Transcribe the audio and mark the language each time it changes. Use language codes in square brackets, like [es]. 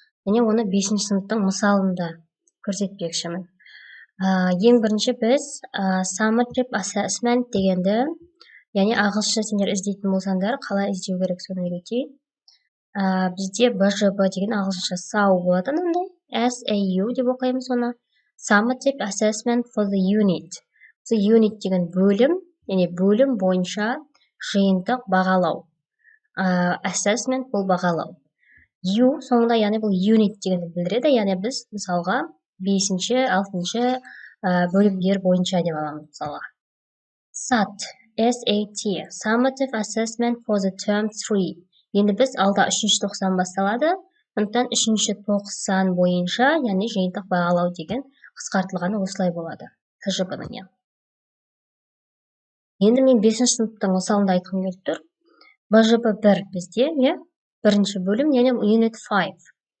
[kk] Және оны 5-ші сыныптың мысалында көрсетпекшімін. Ең бірінші біз [en] summative assessment [kk] дегенді, яғни ағылшынша сендер іздейтін болсаңдар, қалай іздеу керек соны үйретейін. Бізде БЖБ деген ағылшынша сау болады, мынандай SAU деп оқимыз оны. [en] Summative assessment for the unit. The unit [kk] деген бөлім, яғни бөлім бойынша жиынтық бағалау. Assessment бұл бағалау. U соңында, яғни бұл unit дегенді білдіреді, яғни біз мысалға 5-ші, 6-ші бөлімдер бойынша деп аламыз мысалға. [en] SAT, SAT, Summative assessment for the term 3. [kk] Енді біз алда 3-ші тоқсан басталады, сондықтан 3-ші тоқсан бойынша, яғни жиынтық бағалау деген қысқартылғаны осылай болады. ТЖБ-ның. Енді мен 5-ші сыныптың мысалында айтқым келіп тұр. БЖБ 1 бізде, бірінші бөлім, яғни Unit 5.